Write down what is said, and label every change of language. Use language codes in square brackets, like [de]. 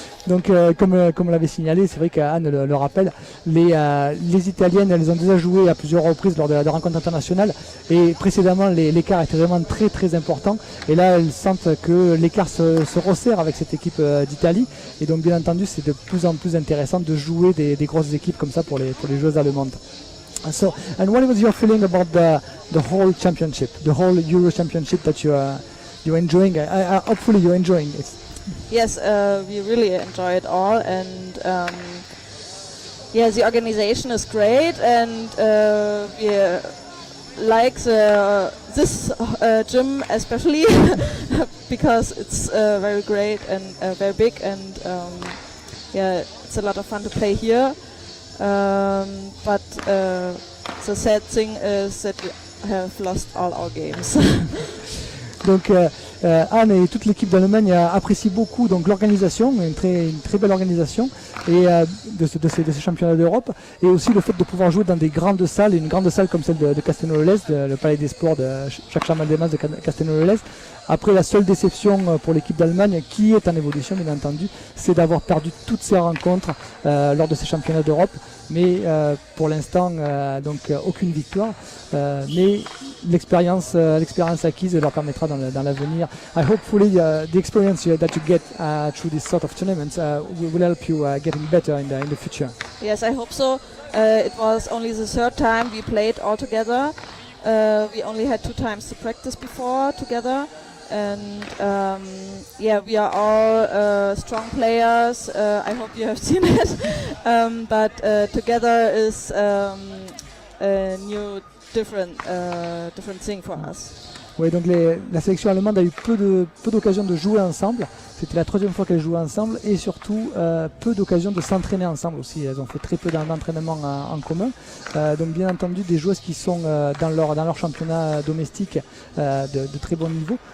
[fr] Donc comme l'avait signalé, c'est vrai qu'Anne le rappelle, les Italiennes, elles ont déjà joué à plusieurs reprises lors de rencontres internationales, et précédemment l'écart était vraiment très très important, et là elles sentent que l'écart se resserre avec cette équipe d'Italie, et donc bien entendu c'est de plus en plus intéressant de jouer des grosses équipes comme ça pour les joueuses allemandes. [en] So, and what was your feeling about the whole championship, the whole Euro Championship that you're enjoying? Hopefully you're enjoying it. Yes, we really enjoy it all, and yeah, the organization is great, and we like this gym especially because it's very great and very big, and yeah, it's a lot of fun to play here. But the sad thing is that we have lost all our games. [fr] Donc Anne et toute l'équipe d'Allemagne apprécient beaucoup donc l'organisation, une très belle organisation, et de ces championnats d'Europe, et aussi le fait de pouvoir jouer dans des grandes salles, une grande salle comme celle de Castelnau-le-Lez, le Palais des Sports de Jacques Chaban-Delmas de Castelnau-le-Lez. Après, la seule déception pour l'équipe d'Allemagne, qui est en évolution bien entendu, c'est d'avoir perdu toutes ces rencontres lors de ces championnats d'Europe. Mais pour l'instant, donc aucune victoire. Mais l'expérience acquise leur permettra dans l'avenir. [en] Hopefully the experience that you get through this sort of tournaments will help you getting better in the future. Yes, I hope so. It was only the third time we played all together. We only had 2 times to practice before together. And yeah, we are all strong players. I hope you have seen it. But together is a new, different thing for us. [fr] Oui, donc la sélection allemande a eu peu d'occasions de jouer ensemble. C'était la 3e fois qu'elles jouaient ensemble, et surtout peu d'occasions de s'entraîner ensemble aussi. Elles ont fait très peu d'entraînement en commun. Donc bien entendu des joueuses qui sont dans leur championnat domestique de très bon niveau.